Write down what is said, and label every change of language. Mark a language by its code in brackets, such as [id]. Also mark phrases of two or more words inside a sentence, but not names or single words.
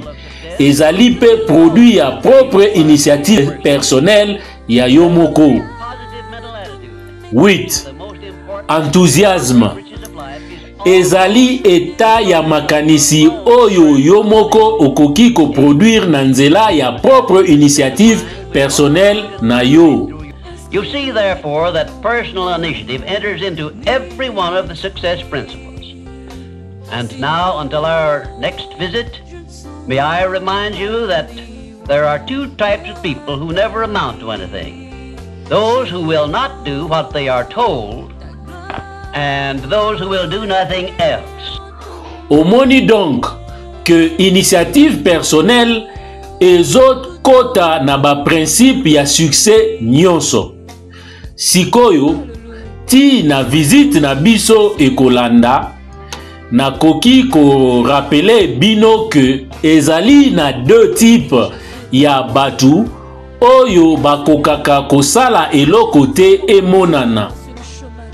[ln] Ezali pe produit ya [fr] propre initiative personnelle [ln] ya yo moko. 8. Enthousiasme. Ezali eta ya makanisi oyo yo moko okoki ko produire na nzela ya [fr] propre initiative personnelle [ln] na yo. [en] You see, therefore, that personal initiative enters into every one of the success principles. And now, until our next visit, may I remind you that there are 2 types of people who never amount to anything. Those who will not do what they are told, and those who will do nothing else. [ln] Omoni [fr] donc que initiative personnelle [ln] ezot kota na ba principe ya succès nyonso. Sikoyo ti na visite na biso ekolanda na koki ko rappeler bino que ezali na 2 types ya batu oyo bakokaka kosala eloko te emonana.